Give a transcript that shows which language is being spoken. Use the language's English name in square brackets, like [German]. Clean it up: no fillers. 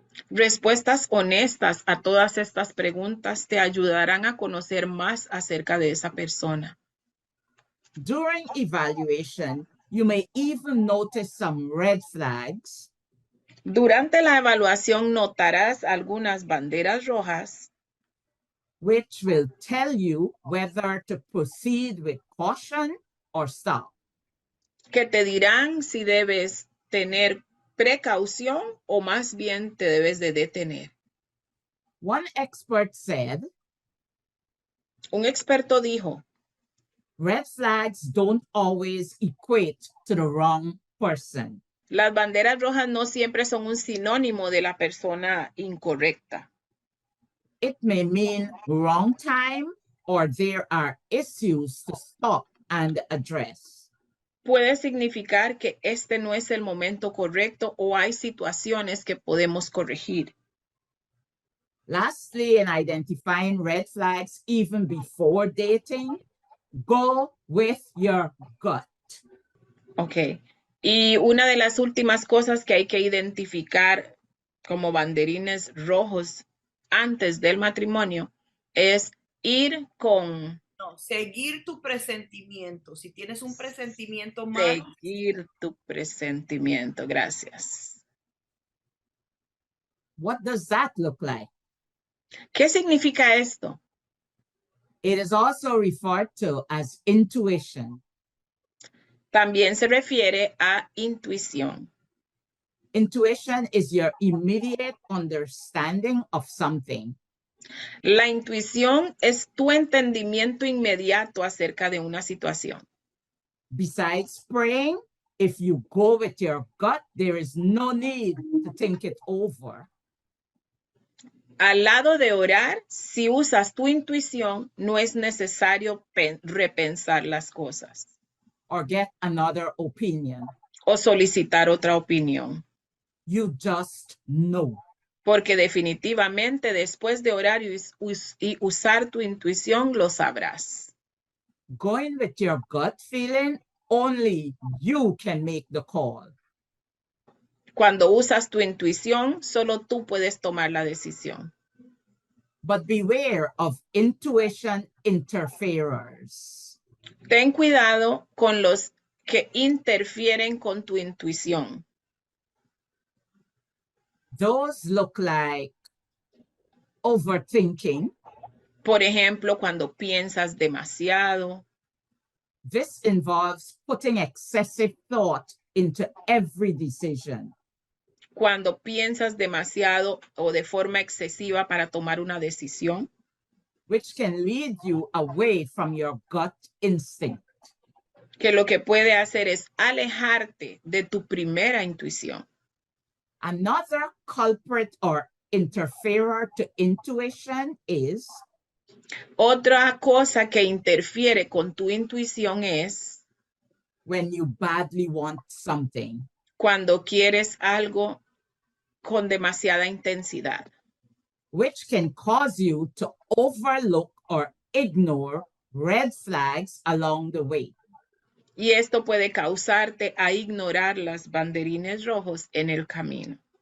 [Spanish] Respuestas honestas a todas estas preguntas te ayudarán a conocer más acerca de esa persona. [English] During evaluation, you may even notice some red flags [Spanish] Durante la evaluación notarás algunas banderas rojas [English] which will tell you whether to proceed with caution or stop. [Spanish] que te dirán si debes tener precaución o más bien te debes de detener. [English] One expert said, [Spanish] Un experto dijo, [English] red flags don't always equate to the wrong person. [Spanish] las banderas rojas no siempre son un sinónimo de la persona incorrecta. [English] It may mean wrong time or there are issues to stop and address. [Spanish] Puede significar que este no es el momento correcto o hay situaciones que podemos corregir. [English] Lastly, in identifying red flags even before dating, go with your gut. Ok. [Spanish] Y una de las últimas cosas que hay que identificar como banderines rojos antes del matrimonio es ir con No, seguir tu presentimiento. Si tienes un presentimiento malo, seguir tu presentimiento. Gracias. [English] What does that look like? [Spanish] ¿Qué significa esto? [English] It is also referred to as intuition. [Spanish] También se refiere a intuición. [English] Intuition is your immediate understanding of something. [Spanish] La intuición es tu entendimiento inmediato acerca de una situación. [English] Besides praying, if you go with your gut, there is no need to think it over. [Spanish] Al lado de orar, si usas tu intuición, no es necesario repensar las cosas [English] Or get another opinion. [Spanish] o solicitar otra opinión. [English] You just know. [Spanish] Porque definitivamente después de orar y usar tu intuición, lo sabrás. [English] Going with your gut feeling, only you can make the call. [Spanish] Cuando usas tu intuición, solo tú puedes tomar la decisión. [English] But beware of intuition interferers. [Spanish] Ten cuidado con los que interfieren con tu intuición. [English] Those look like overthinking. [Spanish] Por ejemplo, cuando piensas demasiado. [English] This involves putting excessive thought into every decision. [Spanish] Cuando piensas demasiado o de forma excesiva para tomar una decisión. [English] Which can lead you away from your gut instinct. [Spanish] Que lo que puede hacer es alejarte de tu primera intuición. [English] Another culprit or interferer to intuition is [Spanish] Otra cosa que interfiere con tu intuición es [English] when you badly want something. [Spanish] cuando quieres algo con demasiada intensidad. [English] Which can cause you to overlook or ignore red flags along the way. [Spanish] Y esto puede causarte a ignorar las banderines rojos en el camino.